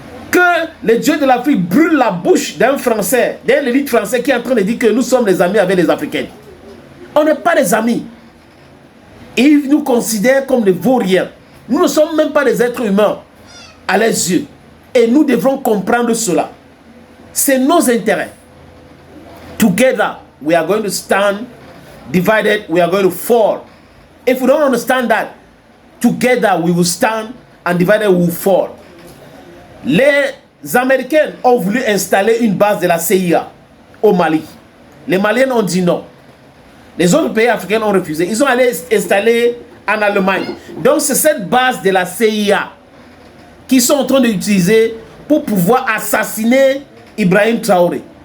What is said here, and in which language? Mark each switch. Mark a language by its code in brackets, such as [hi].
[fr] Que les dieux de l'Afrique brûlent la bouche d'un Français, d'un élite français qui est en train de dire que nous sommes des amis avec les Africains. On n'est pas des amis. Ils nous considèrent comme des vauriens. Nous ne sommes même pas des êtres humains à leurs yeux. Et nous devrons comprendre cela. C'est nos intérêts. [en] Together, we are going to stand. Divided, we are going to fall. If we don't understand that, together we will stand and divided we will fall. [fr] Les Américains ont voulu installer une base de la CIA au Mali. Les Maliens ont dit non. Les autres pays africains ont refusé. Ils ont allé installer en Allemagne. Donc c'est cette base de la CIA qu'ils sont en train d'utiliser pour pouvoir assassiner Ibrahim Traoré.